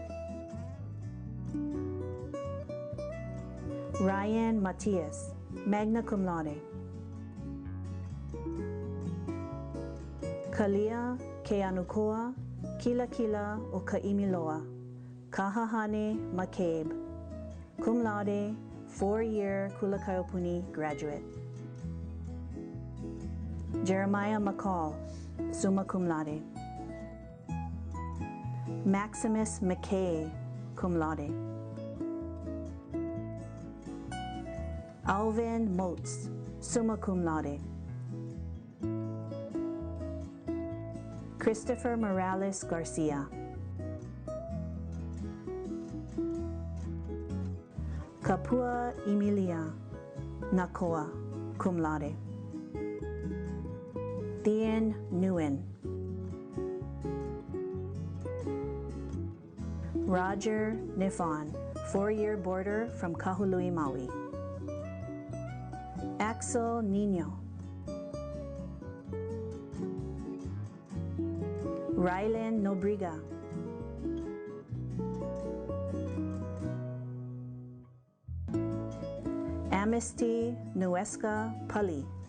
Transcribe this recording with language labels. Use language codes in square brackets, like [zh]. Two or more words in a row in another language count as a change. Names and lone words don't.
[en] Ryan Matias, [la] magna cum laude. [en] Kalia Keanukoa, Kila Kila o Kaimiloa, Kahahane McCabe, [la] cum laude, [en] 4-year Kulakaiopuni graduate. Jeremiah McCall, [la] summa cum laude. [en] Maximus McKay, [la] cum laude. [en] Alvin Motes, [la] summa cum laude. [en] Christopher Morales Garcia. Kapua Emilia Nakoa, [la] cum laude. [en] Thean Nguyen. Roger Nifon, 4-year boarder from Kahului, Maui. Axel Nino. Rylan Nobriga. Amnesty Nuesca Pali.